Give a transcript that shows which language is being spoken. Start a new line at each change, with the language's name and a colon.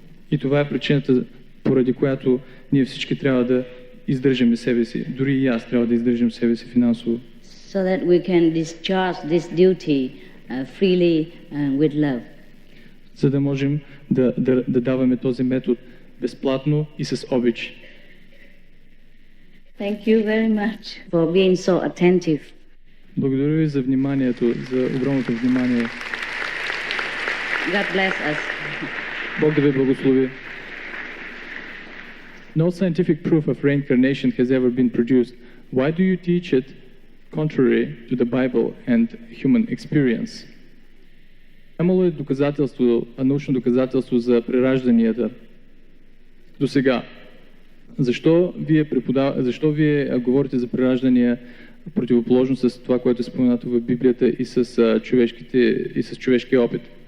Bulgarian: И това е причината, поради която ние всички трябва да издържаме себе си. Дори и аз трябва да издържам себе си финансово.
English: So that we can discharge this duty freely and with love.
Bulgarian: За да можем да даваме този метод безплатно и с обич.
English: Thank you very much for being so attentive.
Bulgarian: Благодаря ви за вниманието, за огромното внимание.
English: God bless us.
Bulgarian: Бог да ви благослови.
English: No scientific proof of reincarnation has ever been produced. Why do you teach it contrary to the Bible and human experience?
Bulgarian: Имало е доказателство, научно доказателство за преражданията до сега. Защо вие говорите за прераждания противоположно с това, което е споменато в Библията и с човешкия опит?